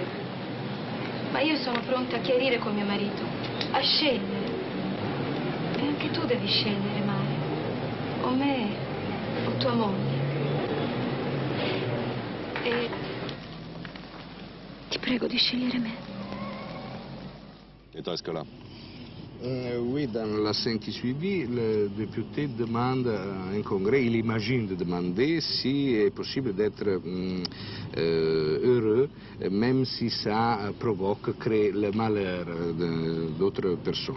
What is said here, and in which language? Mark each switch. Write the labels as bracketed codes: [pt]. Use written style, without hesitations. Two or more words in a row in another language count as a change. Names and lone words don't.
[it] Ma io sono pronta a chiarire con mio marito, a scegliere. E anche tu devi scegliere, Mario. O me o tua moglie. E ti prego di scegliere me. [fr] Et toi, Escola? Oui, dans la scène qui suivit, le député demande à un congrès, il imagine de demander si est possible d'être heureux, même si ça crée le malheur d'autres personnes.